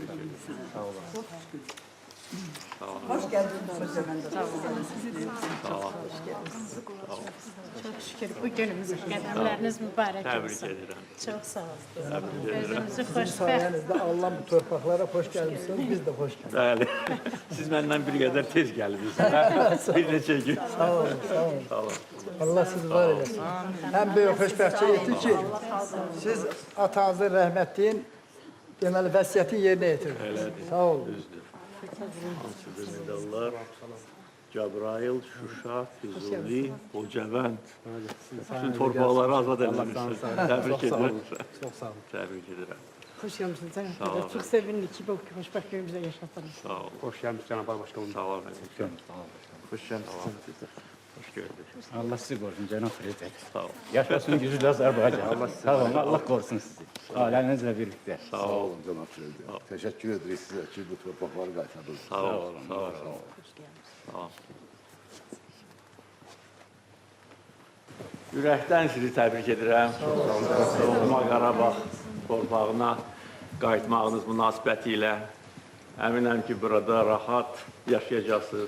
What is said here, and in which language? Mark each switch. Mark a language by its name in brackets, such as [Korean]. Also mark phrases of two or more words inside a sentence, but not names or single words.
[Azerbaijani] Sağ olun. Sağ olun. [Turkish] Hoş geldiniz hocam. [Azerbaijani] Sağ olun. [Turkish] Çok şükür [Azerbaijani] bu günümüz qədəmləriniz mübarək [Turkish] Tebrik [Azerbaijani] olsun. [Turkish] ederim. Çok sağ olun. Tebrik ederim. [Azerbaijani] Özünüzü Sizin xoşbəxt. [Turkish] sayenizde Allah'ın bu torpaqlara hoş gelmişsiniz. Biz de hoş geldik. [Azerbaijani] Bəli. Siz məndən bir qədər tez gəldiniz. Bir neçə gün. Sağ olun. Sağ olun. Sağ olun. Allah sizi var eylesin. Hem büyük hoşbəxtçilik etdi ki, siz atanızın rəhmətliyin deməli vəsiyyəti yerinə yetirdiniz. Elədir. Sağ olun. Düzdür. Hansıdır medallar? Cəbrayıl, Şuşa, Füzuli, Hocavənd. Bütün torpaqları azad edilmişsiniz. Təbrik edirəm. [Turkish] Çok sağ olun. [Azerbaijani] Təbrik edirəm. [Turkish] Hoş geldiniz. [Azerbaijani] Sağ olun. [Turkish] Çok sevindik ki bu hoşbəxt günümüzdə yaşatdınız. [Azerbaijani] Sağ olun. [Turkish] Hoş geldiniz Cenab-ı Başkanım. [Azerbaijani] Sağ olun. [Turkish] Hoş geldiniz. Hoş gördük. Allah sizi korusun Cenab-ı Prezident. [Azerbaijani] Sağ olun. [Turkish] Yaşasın güçlü Azerbaycan. [Azerbaijani] Sağ olun. [Turkish] Allah korusun sizi. Ailenizle birlikte. [Azerbaijani] Sağ Sağ olun. olun Cənab Prezident. [Turkish] Teşekkür ederiz size ki [Azerbaijani] bu torpaqları qaytardınız. Sağ olun. Sağ olun. Sağ olun. Ürəkdən sizi təbrik edirəm. Doğma Qarabağ torpağına qayıtmağınız münasibəti ilə əminəm ki, burada rahat yaşayacaqsınız.